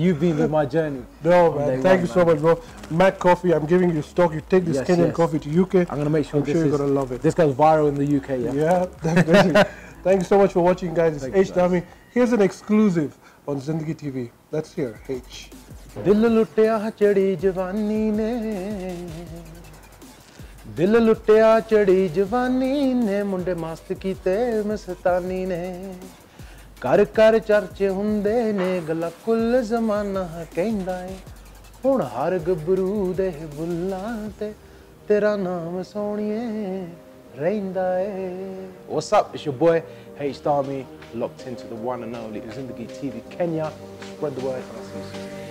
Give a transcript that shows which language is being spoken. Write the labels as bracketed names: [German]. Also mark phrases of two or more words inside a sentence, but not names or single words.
[English] You've been with my journey. No, man. Thank you so much, bro. MacCoffee, I'm giving you stock. You take this Kenyan coffee to UK. I'm going to make sure you're going to love it. This goes viral in the UK, Yeah, definitely. Thank you so much for watching, guys. It's H-Dhami. Here's an exclusive on Zindagi TV. Let's hear H. [Punjabi] ਦਿਲ ਲੁੱਟਿਆ ਚੜ੍ਹੀ ਜਵਾਨੀ ਨੇ, ਦਿਲ ਲੁੱਟਿਆ ਚੜ੍ਹੀ ਜਵਾਨੀ ਨੇ, ਮੁੰਡੇ ਮਸਤ ਕੀਤੇ ਮਸਤਾਨੀ ਨੇ. ਕਰ ਕਰ ਚਰਚੇ ਹੁੰਦੇ ਨੇ ਗੱਲਾਂ ਕੁੱਲ ਜ਼ਮਾਨਾ ਕਹਿੰਦਾ ਹੈ ਹੁਣ ਹਰ ਗੱਭਰੂ ਦੇ ਬੁੱਲ੍ਹਾਂ ਤੇ ਤੇਰਾ ਨਾਮ ਸੋਹਣੀਏ ਰਹਿੰਦਾ ਹੈ. [English] What's up? It's your boy H-Dhami, locked into the one and only Zindagi TV Kenya. Spread the word.